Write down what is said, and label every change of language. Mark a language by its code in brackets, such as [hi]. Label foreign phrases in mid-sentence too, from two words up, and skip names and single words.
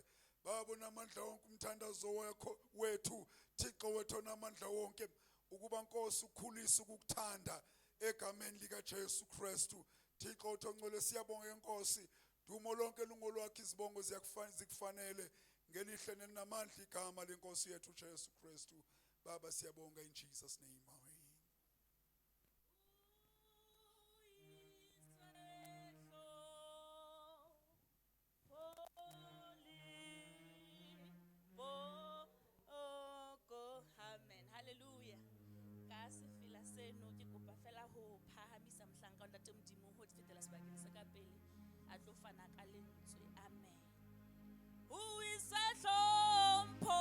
[xh] Baba onamandla wonke, umthandazo wakho wethu Thixo wethu onamandla wonke, ukuba Nkosi ukhulisa ukukuthanda egameni likaJesu Kristu. Thixo wethu ongcwele, siyabonga Nkosi, dumo lonke lungolwakho, izibongo zikufanele ngelihle nenamandla igama lenkosi yethu Jesu Kristu. Baba siyabonga, [en] in Jesus name, amen. Hallelujah. [st] Ka sefela seno ke kopa fela ho phahamisa mohlanka wa Ntate Modimo ho fetela sebakeng se ka pele a tlo fana ka lentswe. [en] Amen. Who is a hlompho?